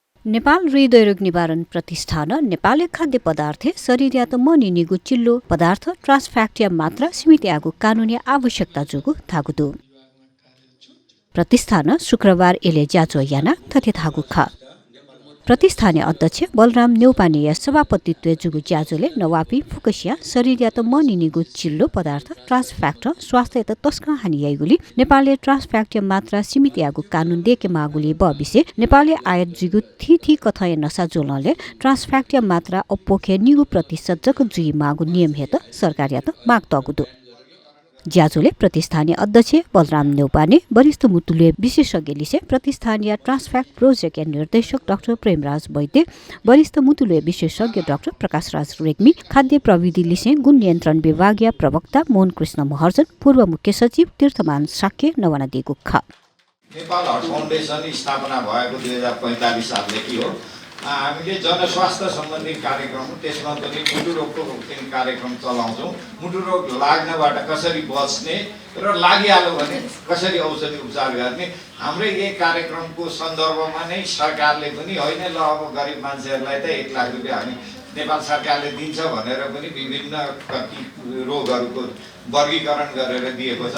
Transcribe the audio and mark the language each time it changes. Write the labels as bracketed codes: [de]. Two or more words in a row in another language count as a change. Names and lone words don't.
[new] नेपाल हृदयरोग निवारण प्रतिष्ठान नेपालले खाद्य पदार्थ शरीरयात मनिनिगु चिल्लो पदार्थ ट्रान्स फ्याक्टिया मात्रा सीमित आगु कानुनी आवश्यकता जुगु थागुदु प्रतिष्ठान शुक्रबार एले ज्याचो याना थथे थागु खा प्रतिष्ठानीय अध्यक्ष बलराम नेउपानेय सभापतित्व जुगु ज्याजोले नवापी फुकसिया शरीरयात मनिनिगु चिल्लो पदार्थ ट्रान्स फ्याक्टर स्वास्थ्य त तस्का हानियाइगुली नेपालले ट्रान्स फ्याक्टिया मात्रा सीमित आगु कानुन देके मागुली बबिसे नेपालले आयात जुगु थी कथय नसा जोलले ट्रान्स फ्याक्टिया मात्रा अपोखे निगु प्रतिशत जक जुई मागु नियम हेत सरकार यात माग तगुदु ज्याजोले प्रतिष्ठानीय अध्यक्ष बलराम नेउपाने वरिष्ठ मुतुले विशेषज्ञ प्रतिष्ठानीय [en] trans fat project [new] निर्देशक डाक्टर प्रेमराज वैद्य वरिष्ठ मुतुले विशेषज्ञ डाक्टर प्रकाशराज रेग्मी खाद्य प्रविधि लिसे गुण नियन्त्रण विभागीय प्रवक्ता मोहन कृष्ण महर्जन पूर्व मुख्य सचिव तीर्थमान साक्य नवाना दिगु खा [ne] नेपाल हार्ट फाउन्डेसन स्थापना भएको 2045 सालदेखि हो। हामीले जनस्वास्थ्य सम्बन्धी कार्यक्रम त्यसमा पनि मुटु रोगको कार्यक्रम चलाउँछौँ। मुटु रोग लाग्नबाट कसरी बच्ने र लागिहाल्यो भने कसरी औषधि उपचार गर्ने हाम्रै यही कार्यक्रमको सन्दर्भमा नै सरकारले पनि होइन ल अब गरिब मान्छेहरूलाई त 1 लाख रुपियाँ हामी नेपाल सरकारले दिन्छ भनेर पनि विभिन्न रोगहरूको वर्गीकरण गरेर दिएको छ।